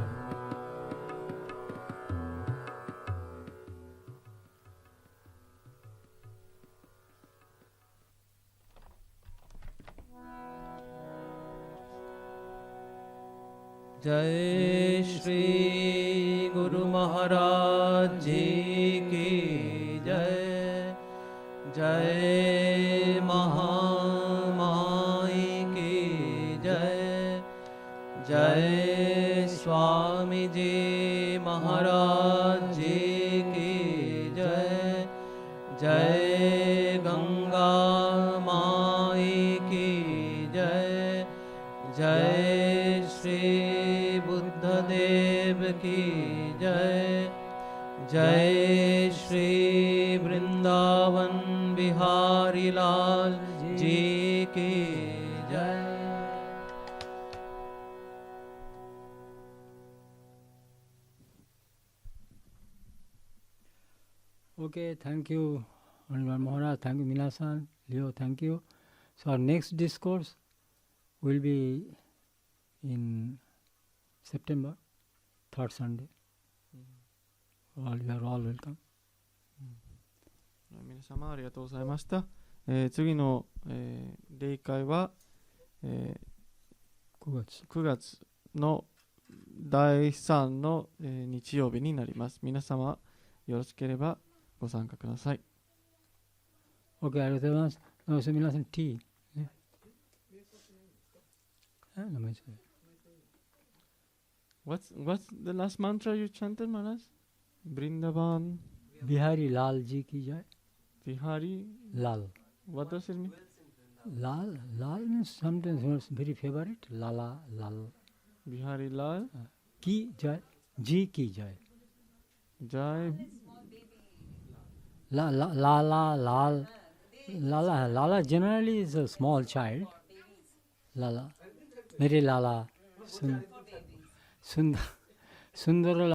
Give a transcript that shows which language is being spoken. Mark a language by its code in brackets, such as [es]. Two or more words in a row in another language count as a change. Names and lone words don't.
[hi] जय श्री गुरु महाराज जी की जय। जय महामाई की जय। जय स्वामी जी महाराज जी की जय। जय गंगा माई की जय। जय श्री बुद्धदेव की जय। जय श्री वृंदावन बिहारी लाल जी की जय। [en] Okay, thank you, Honorable Maharaj. Thank you, Minasan. Leo, thank you. So our next discourse will be in September, third Sunday. You are all welcome. [ja] 皆様ありがとうございました。次の、例会は、 9月。 9月の第3の、日曜日になります。皆様よろしければご参加ください。 Okay, ありがとうございます。そして皆さん、T。ね。名前違う。 [en] What's the last mantra you chanted, Maharaj? Brindavan. [hi] बिहारी लाल जी की जय. [en] Bihari. Lal. What does it mean? Lal means sometimes it's very favorite. Lala, Lal. Bihari Lal. [hi] की जय। जी की जय. [en] Jai. Lala, Lal. Lala generally is a small child. Lala. Very Lala. Sundara